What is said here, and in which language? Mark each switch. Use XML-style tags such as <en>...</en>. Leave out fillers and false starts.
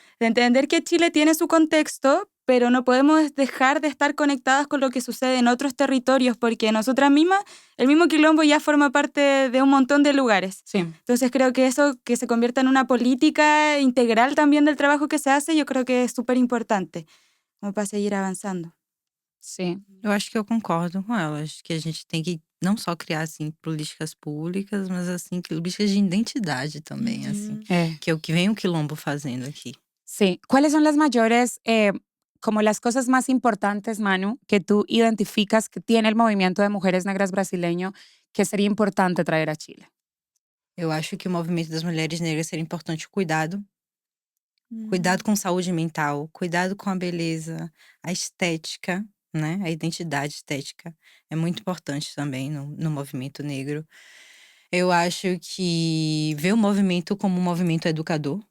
<es>De entender que Chile tiene su contexto, pero no podemos dejar de estar conectadas con lo que sucede en otros territorios, porque nosotras mismas, el mismo quilombo ya forma parte de un montón de lugares. Sí. Entonces creo que eso, que se convierta en una política integral también del trabajo que se hace, yo creo que es súper importante, como para seguir avanzando. Sí.</es> <pt>Eu acho que eu concordo com ela. Acho que a gente tem que não só criar, assim, políticas públicas, mas, assim, políticas de identidade também, assim. Que é o que vem o quilombo fazendo aqui.</pt> <es>Sí. ¿Cuáles son las mayores, como las cosas más importantes, Manu, que tú identificas que tiene el movimiento de mujeres negras brasileño que sería importante traer a Chile?</es> <pt>Eu acho que o movimento das mulheres negras seria importante o cuidado. Cuidado com saúde mental, cuidado com a beleza, a estética, né? A identidade estética é muito importante também no movimento negro. Eu acho que ver o movimento como um movimento educador,</pt>